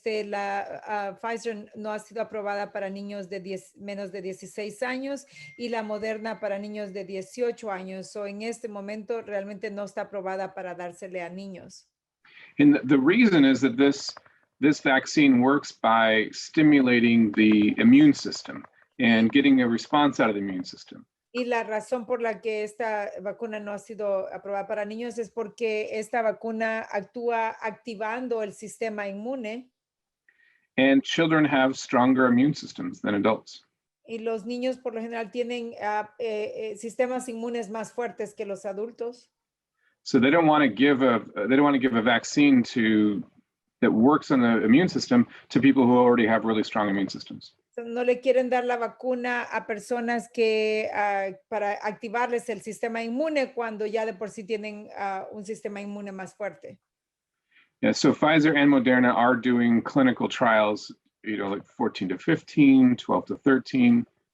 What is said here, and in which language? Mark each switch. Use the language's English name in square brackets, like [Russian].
[Spanish] La Pfizer no ha sido aprobada para niños de menos de 16 años y la Moderna para niños de 18 años. So, en este momento realmente no está aprobada para dársele a niños. [English] And the reason is that this vaccine works by stimulating the immune system and getting a response out of the immune system. [Spanish] Y la razón por la que esta vacuna no ha sido aprobada para niños es porque esta vacuna actúa activando el sistema inmune. [English] And children have stronger immune systems than adults. [Spanish] Y los niños por lo general tienen sistemas inmunes más fuertes que los adultos. [English] So they don't want to give a vaccine that works on the immune system to people who already have really strong immune systems. [Spanish] No le quieren dar la vacuna a personas que para activarles el sistema inmune cuando ya de por sí tienen un sistema inmune más fuerte. [English] Yeah, so Pfizer and Moderna are doing clinical trials, like 14 to 15, 12 to 13.